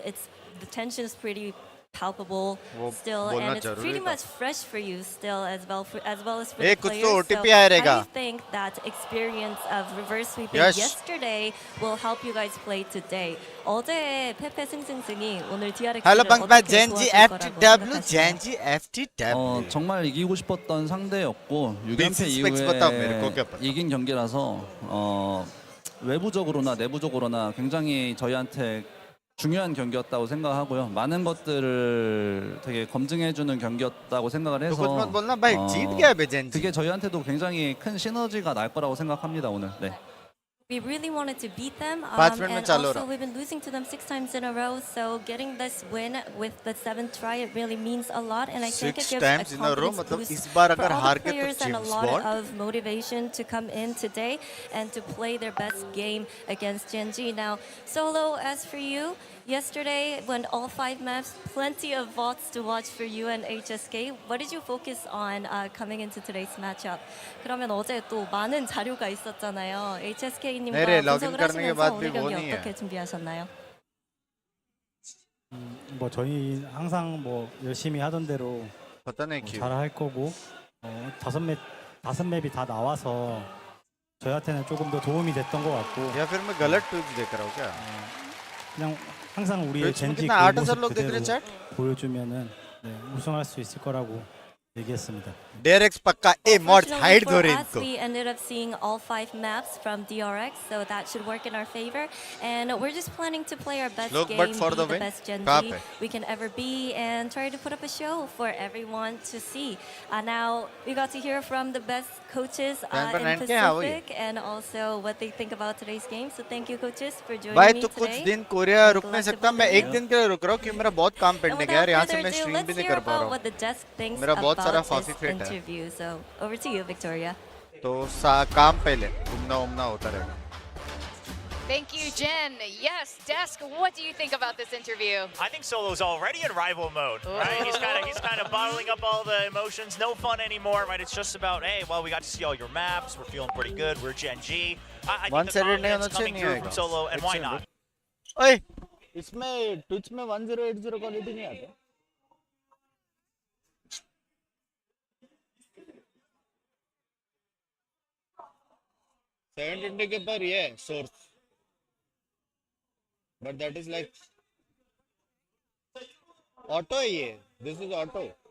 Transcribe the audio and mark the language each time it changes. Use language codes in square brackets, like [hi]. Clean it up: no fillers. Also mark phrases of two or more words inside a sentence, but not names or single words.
[en] The tension is pretty palpable [hi] वो [en] still, [hi] बोलना [en] and it's [hi] जरूरी [en] pretty [hi] था। [en] much fresh for you still as well as for ए, the [hi] कुछ [en] players. [hi] तो [en] So [hi] OTP आया [en] how [hi] रहेगा। [en] do you think that experience of reverse sweeping Yes. yesterday will help you guys play today? [ko] 어제 페페 승승승이 오늘 DRX를 हेलो बंक बाय 어떻게 [hi] जेनजी [ko] 도와줄 거라고 [en] FTW [ko] 생각하시나요? [hi] जेनजी FTW [ko] 정말 이기고 싶었던 상대였고 6연패 [hi] specs बताओ मेरे को क्या [ko] 이후에 [hi] पता। [ko] 이긴 경기라서 외부적으로나 내부적으로나 굉장히 저희한테 중요한 경기였다고 생각하고요. 많은 것들을 되게 검증해주는 경기였다고 생각을 [hi] तो [ko] 해서 [hi] कुछ मत बोलना भाई जीत गया बे जेनजी [ko] 그게 저희한테도 굉장히 큰 시너지가 날 거라고 생각합니다. 오늘. 네. [en] We really wanted to beat them, [hi] 5 मिनट में [en] and [hi] चालू [en] also [hi] रहा। [en] we've been losing to them 6 times in a row. So getting this win with the 7th try, it really means a lot, and I think it 6 gives times a in a row, confidence [hi] मतलब [en] boost [hi] इस बार [en] for [hi] अगर [en] all [hi] हार [en] the [hi] गए तो [en] players and a James lot Bond of motivation to come in today and to play their best game against Gen G. Now, Solo, as for you, yesterday when all 5 maps, plenty of votes to watch for you and HSK. What did you focus on coming into today's matchup? [ko] 그러면 어제 또 많은 자료가 있었잖아요. HSK님과 [hi] मेरे लॉगिन [ko] 분석을 [hi] करने के [ko] 하시면서 [hi] बाद भी [ko] 오늘 [hi] वो [ko] 경기 [hi] नहीं है [ko] 어떻게 준비하셨나요? 뭐 저희 항상 뭐 열심히 하던 대로 [hi] पता नहीं क्यों [ko] 잘 할 거고 다섯 맵이 다 나와서 저희한테는 조금 더 도움이 됐던 것 같고 [hi] या फिर मैं गलत ट्वीट देख रहा हूँ क्या [ko] 그냥 항상 우리의 [hi] ट्वीट्स में [ko] 젠지 [hi] कितना [ko] 그 [hi] 8,000 [ko] 모습 [hi] लोग देख रहे [ko] 그대로 [hi] हैं चैट [ko] 보여주면은 네, 우승할 수 있을 거라고 얘기했습니다. [hi] डेरेक्स पक्का ए मॉड [en] Fortunately [hi] हाइड [en] for [hi] दो रे [en] us, [hi] इनको [en] we ended up seeing all 5 maps from DRX, so that should work in our favor. And we're just planning to play our best Look, game, but for be the the win, best Gen [hi] कहाँ [en] Z [hi] पे? [en] we can ever be, and try to put up a show for everyone to see. Now, we got to hear from the best coaches [hi] Time पर [en] in [hi] 9K है वही। [en] Pacific, and also what they think about today's game. So thank you, coaches, for joining [hi] भाई [en] me [hi] तो कुछ [en] today. [hi] दिन कोरिया रुक नहीं [en] Glad to [hi] सकता मैं [en] welcome [hi] एक [en] you. [hi] दिन के लिए रुक रहा हूँ क्योंकि मेरा बहुत काम [en] And [hi] पेंडिंग है [en] without [hi] यार यहाँ से [en] further [hi] मैं [en] ado, [hi] स्ट्रीम भी [en] let's [hi] नहीं [en] hear [hi] कर पा [en] about [hi] रहा [en] what [hi] हूँ [en] the desk thinks [hi] मेरा बहुत सारा [en] about [hi] फाफी [en] this [hi] फिट है [en] interview. So over to you, Victoria. [hi] तो काम पहले घूमना उमना होता रहेगा [en] Thank you, Jen. Yes, Desk, what do you think about this interview? I think Solo's already in rival mode, right? He's kind of bottling up all the emotions. No fun anymore, right? It's just about, hey, well, we got to see all your maps. We're feeling pretty good. We're Gen G. I think the [hi] One-sided नहीं [en] confidence [hi] होना [en] coming [hi] चाहिए [en] through [hi] नहीं [en] from [hi] आएगा [en] Solo, and why not? [hi] ओए इसमें ट्विच में 1080 क्वालिटी नहीं आता 720 के पर ये सोर्स [en] but that is like auto [hi] है ये, [en] this is auto.